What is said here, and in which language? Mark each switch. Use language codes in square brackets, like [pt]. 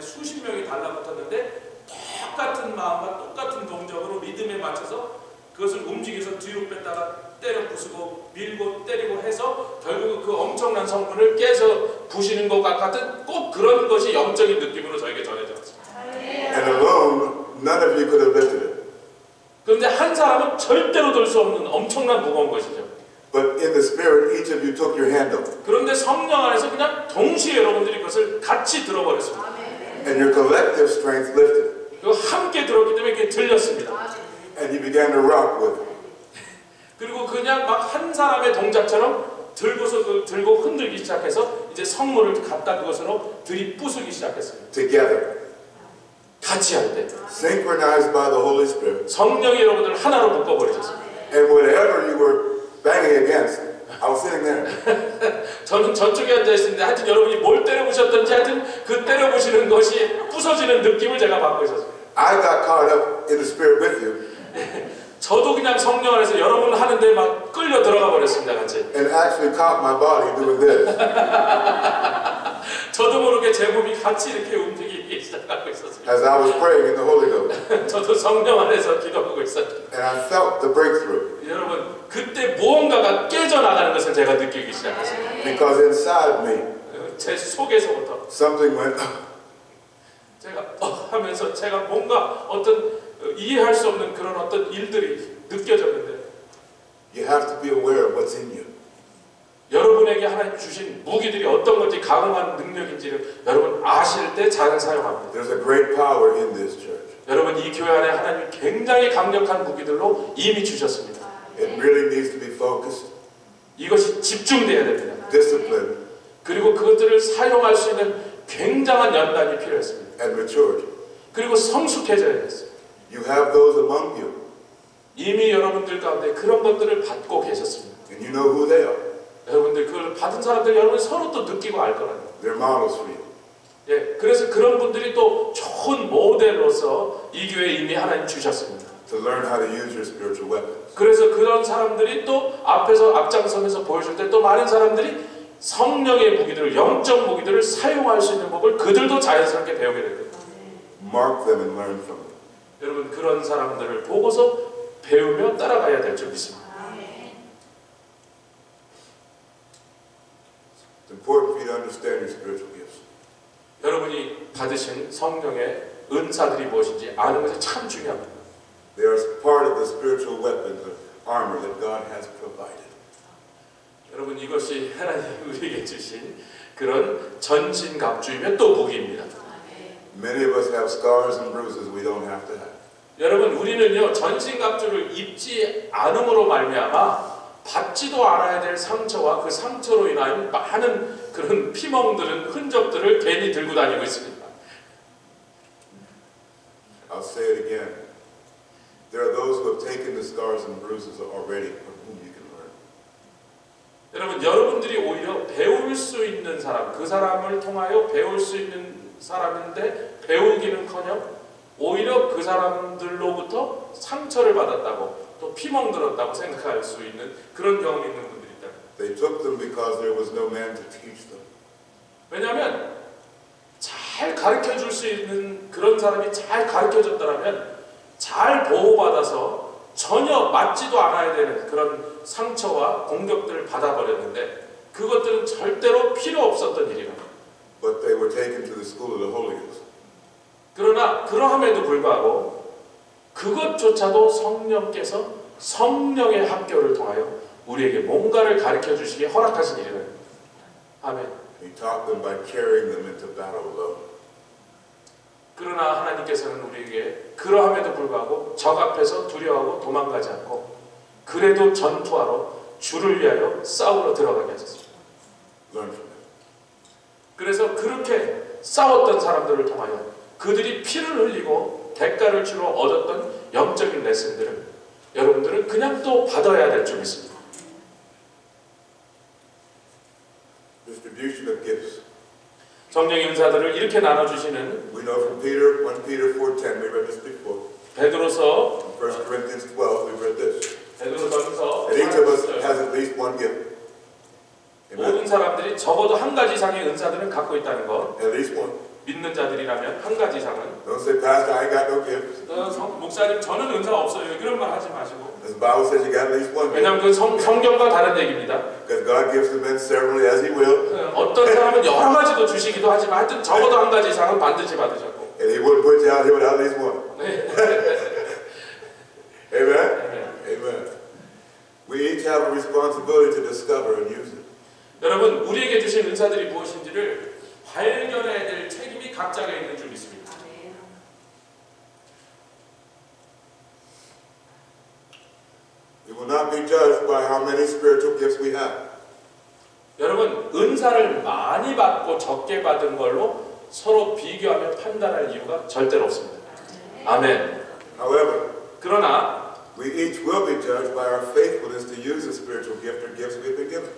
[ko] 수십 명이 달라붙었는데 똑같은 마음과 똑같은 동작으로 리듬에 맞춰서 그것을 움직여서 뒤로 뺐다가 때려 부수고 밀고 때리고 해서 결국 그 엄청난 성문을 깨서 부시는 것과 같은 꼭 그런 것이 영적인 느낌으로 저에게 전해져 왔습니다. [en] And alone, none of you could have lifted it. [ko] 그런데 한 사람은 절대로 들 수 없는 엄청난 무거운 것이죠. [en] But in the spirit, each of you took your hand up. [ko] 그런데 성령 안에서 그냥 동시에 여러분들이 그것을 같이 들어버렸습니다. [en] And your collective strength lifted it. [ko] 그리고 함께 들었기 때문에 이게 들렸습니다. [en] And you began to rock with it. [ko] 그리고 그냥 막 한 사람의 동작처럼 들고 흔들기 시작해서 이제 성물을 갖다 그것으로 들이부수기 시작했습니다. [en] Together. [ko] 같이 할 때. [en] Synchronized by the Holy Spirit. [ko] 성령이 여러분들 하나로 묶어버리셨습니다. [en] And whatever you were banging against, I was sitting there. [ko] 저는 저쪽에 앉아 있었는데 하여튼 여러분이 뭘 때려부셨던지 하여튼 그 때려부시는 것이 부서지는 느낌을 제가 받고 있었어요. [en] I got caught up in the spirit with you. [ko] 저도 그냥 성령 안에서 여러분 하는데 막 끌려 들어가 버렸습니다, 같이. [en] And actually caught my body doing this. [ko] 저도 모르게 제 몸이 같이 이렇게 움직이기 시작하고 있었습니다. [en] As I was praying in the Holy Ghost. [ko] 저도 성령 안에서 기도하고 있었습니다. [en] And I felt the breakthrough. [ko] 여러분, 그때 무언가가 깨져나가는 것을 제가 느끼기 시작했습니다. [en] Because inside me, [ko] 제 속에서부터 [en] something went, [ko] 제가 하면서 제가 뭔가 어떤 이해할 수 없는 그런 어떤 일들이 느껴졌는데 [en] you have to be aware of what's in you. [ko] 여러분에게 하나님 주신 무기들이 어떤 건지 강한 능력인지를 여러분 아실 때 잘 사용합니다. [en] There's a great power in this church. [ko] 여러분 이 교회 안에 하나님이 굉장히 강력한 무기들로 이미 주셨습니다. [en] It really needs to be focused, [ko] 이것이 집중돼야 됩니다. [en] disciplined, [ko] 그리고 그것들을 사용할 수 있는 굉장한 연단이 필요했습니다. [en] and matured. [ko] 그리고 성숙해져야 됐어요. [en] You have those among you, [ko] 이미 여러분들 가운데 그런 것들을 받고 계셨습니다. [en] and you know who they are. [ko] 여러분들 그걸 받은 사람들 여러분 서로 또 느끼고 알 거라는 거예요. [en] They're models for you. [ko] 예, 그래서 그런 분들이 또 좋은 모델로서 이 교회에 이미 하나님 주셨습니다. [en] To learn how to use your spiritual weapons. [ko] 그래서 그런 사람들이 또 앞에서 앞장서면서 보여줄 때 또 많은 사람들이 성령의 무기들을 영적 무기들을 사용할 수 있는 법을 그들도 자연스럽게 배우게 될 거예요. [en] Mark them and learn from them. [ko] 여러분 그런 사람들을 보고서 배우며 따라가야 될 줄 믿습니다. [en] It's important for you to understand your spiritual gifts. [ko] 여러분이 받으신 성령의 은사들이 무엇인지 아는 것이 참 중요합니다. [en] They are part of the spiritual weapons of armor that God has provided. [ko] 여러분 이것이 하나님 우리에게 주신 그런 전신갑주이며 또 무기입니다. [en] Many of us have scars and bruises we don't have to have. [ko] 여러분 우리는요 전신갑주를 입지 않음으로 말미암아 받지도 않아야 될 상처와 그 상처로 인한 많은 그런 피멍들은 흔적들을 괜히 들고 다니고 있습니다. [en] I'll say it again. There are those who have taken the scars and bruises already from whom you can learn. [ko] 여러분 여러분들이 오히려 배울 수 있는 사람, 그 사람을 통하여 배울 수 있는 사람인데 배우기는커녕 오히려 그 사람들로부터 상처를 받았다고 또 피멍 들었다고 생각할 수 있는 그런 경험이 있는 분들이 있다. [en] They took them because there was no man to teach them. [ko] 왜냐하면 잘 가르쳐 줄 수 있는 그런 사람이 잘 가르쳐 줬다면 잘 보호받아서 전혀 맞지도 않아야 되는 그런 상처와 공격들을 받아버렸는데 그것들은 절대로 필요 없었던 일이랍니다. [en] But they were taken to the school of the Holy Ghost. [ko] 그러나 그러함에도 불구하고 그것조차도 성령께서 성령의 학교를 통하여 우리에게 뭔가를 가르쳐 주시기에 허락하신 일이랍니다. 아멘. [en] He taught them by carrying them into battle alone. [ko] 그러나 하나님께서는 우리에게 그러함에도 불구하고 적 앞에서 두려워하고 도망가지 않고 그래도 전투하러 주를 위하여 싸우러 들어가게 하셨습니다. [en] Learn from them. [ko] 그래서 그렇게 싸웠던 사람들을 통하여 그들이 피를 흘리고 대가를 주러 얻었던 영적인 레슨들을 여러분들은 그냥 또 받아야 될 줄 믿습니다. [en] Distribution of gifts. [ko] 성령의 은사들을 이렇게 나눠주시는 [en] We know from Peter, 1 Peter 4:10, we read this before. [ko] 베드로서 [en] 1 Corinthians 12, we read this. [ko] 베드로전서 [en] That each of us has at least one gift. [ko] 모든 [en] Amen. [ko] 사람들이 적어도 한 가지 이상의 은사들은 갖고 있다는 것. [en] At least one. [ko] 믿는 자들이라면 한 가지 이상은. [en] Don't say, Pastor, I ain't got no gifts. [ko] 목사님 저는 은사 없어요. 그런 말 하지 마시고. [en] As the Bible says, you got at least one gift. [ko] 왜냐하면 그 성경과 다른 얘기입니다. [en] Because God gives to men severally as He will. [ko] 어떤 사람은 여러 가지도 주시기도 하지만 하여튼 적어도 한 가지 이상은 반드시 받으셨고. [en] And He wouldn't put you out here without at least one. Amen? Amen. We each have a responsibility to discover and use it. [ko] 여러분 우리에게 주신 은사들이 무엇인지를 발견해야 될 책임이 각자가 있는 줄 믿습니다. [en] We will not be judged by how many spiritual gifts we have. [ko] 여러분 은사를 많이 받고 적게 받은 걸로 서로 비교하며 판단할 이유가 절대로 없습니다. 아멘. [en] However, [ko] 그러나 [en] we each will be judged by our faithfulness to use the spiritual gift or gifts we've been given.